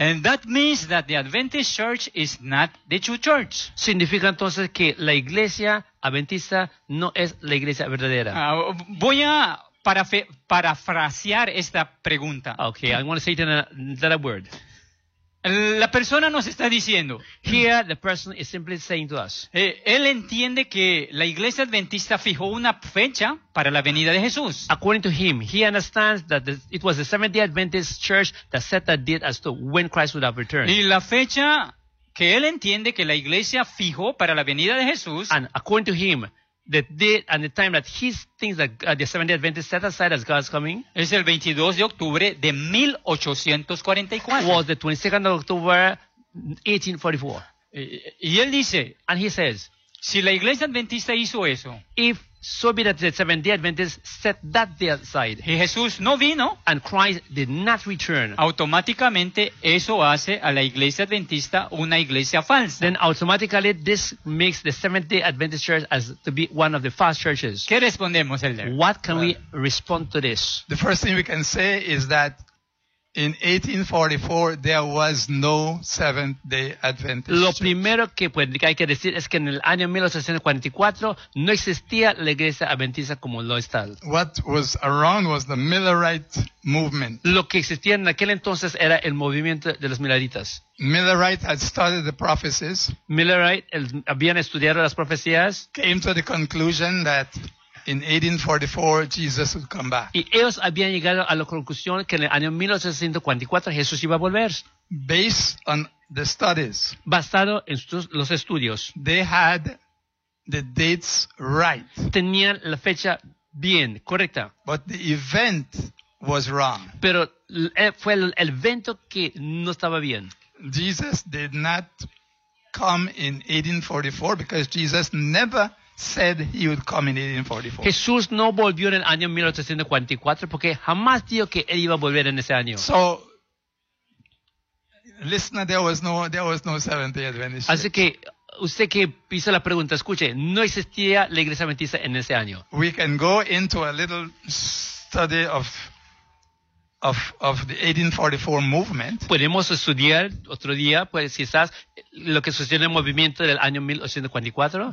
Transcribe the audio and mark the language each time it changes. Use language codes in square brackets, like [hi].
[en] Okay. And that means that the Adventist Church is not the true church. [es] Significa entonces que la iglesia adventista no es la iglesia verdadera. Voy a parafrasear esta pregunta. [en] Okay, I want to say it in another word. [es] La persona nos está diciendo. [en] Here the person is simply saying to us. [es] Él entiende que la iglesia adventista fijó una fecha para la venida de Jesús. [en] According to him, he understands that it was the Seventh-day Adventist Church that set a date as to when Christ would have returned. [es] Y la fecha que él entiende que la iglesia fijó para la venida de Jesús. [en] And according to him, the date and the time that he thinks that the Seventh-day Adventist set aside as God's coming [es] is el 22 de octubre de 1844. [en] Was the 22nd of October 1844. [es] Y él dice, [en] and he says, [es] si la iglesia adventista hizo eso, [en] if so be that the Seventh-day Adventist set that date aside, [es] y Jesús no vino, [en] and Christ did not return, [es] automáticamente eso hace a la iglesia adventista una iglesia falsa. [en] Then automatically this makes the Seventh-day Adventist Church as to be one of the false churches. [es] ¿Qué respondemos, Elder? [en] What can we respond to this? The first thing we can say is that in 1844 there was no Seventh-day Adventist. [es] Lo primero que hay que decir es que en el año 1844 no existía la iglesia adventista como lo está. [en] What was around was the Millerite movement. [es] Lo que existía en aquel entonces era el movimiento de los Milleritas. [en] Millerite had studied the prophecies. [es] Millerite habían estudiado las profecías. [en] Came to the conclusion that in 1844, Jesus would come back. [es] Y ellos habían llegado a la conclusión que en el año 1844 Jesús iba a volver. [en] Based on the studies, [es] basado en los estudios, [en] they had the dates right. [es] Tenían la fecha bien, correcta. [en] But the event was wrong. [es] Pero fue el evento que no estaba bien. [en] Jesus did not come in 1844 because Jesus never said he would come in 1844. [es] Jesús no volvió en el año 1844 porque jamás dijo que él iba a volver en ese año. [en] So, listener, there was no Seventh-day Adventist Church. [es] Así que usted que hizo la pregunta, escuche, no existía la iglesia adventista en ese año. [en] We can go into a little study of the 1844 movement. [es] Podemos estudiar otro día, pues quizás lo que sucedió en el movimiento del año 1844.